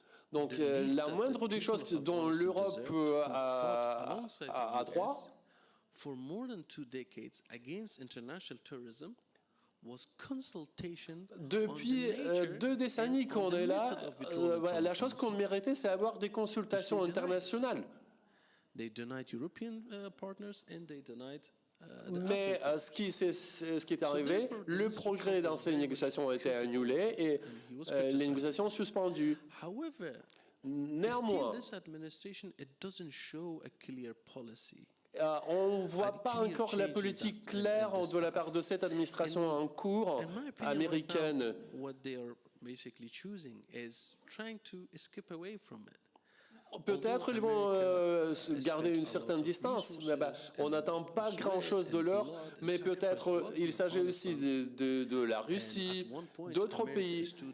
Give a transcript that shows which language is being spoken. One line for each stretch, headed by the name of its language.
French: Donc la moindre des choses dont l'Europe a droit,
English: for more than 2 decades against international terrorism was consultation
French: depuis 2 décennies qu'on est là, la chose qu'on méritait, c'est avoir des consultations internationales.
English: They denied European partners and they denied
French: Mais ce qui est arrivé, le progrès dans ces négociations a été annulé et les négociations suspendues.
English: However,
French: Néanmoins,
English: still this administration it doesn't show a clear policy.
French: on ne voit pas encore la politique claire de la part de cette administration en cours
English: In my opinion,
French: américaine.
English: right now, what they are basically choosing is trying to escape away from it.
French: Peut-être ils vont garder une certaine distance. On n'attend pas grand-chose de l'or, mais peut-être il s'agit aussi de la Russie, d'autres pays.